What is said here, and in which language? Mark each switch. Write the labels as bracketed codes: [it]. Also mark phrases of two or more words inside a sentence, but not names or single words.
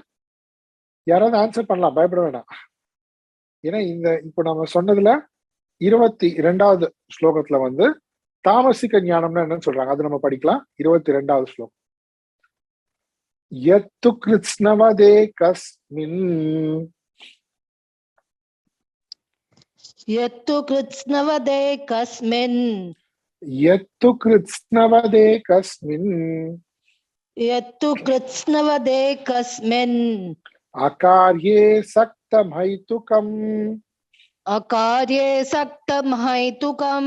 [ta] யாராவது ஆன்சர் பண்ணலாம், பயப்பட வேண்டாம். ஏன்னா இப்போ நம்ம சொன்னதுல 22வது ஸ்லோகத்துல தாமசிக ஞானம்னா என்னன்னு சொல்றாங்க, அது நம்ம படிக்கலாம். 22வது ஸ்லோகம். [sa] यत्तु कृत्स्नवदे कस्मिन् यत्तु कृत्स्नवदे कस्मिन् यत्तु कृत्स्नवदे कस्मिन् यत्तु कृत्स्नवदे कस्मिन् अकार्ये सक्तमहैतुकम् अकार्ये सक्तमहैतुकम्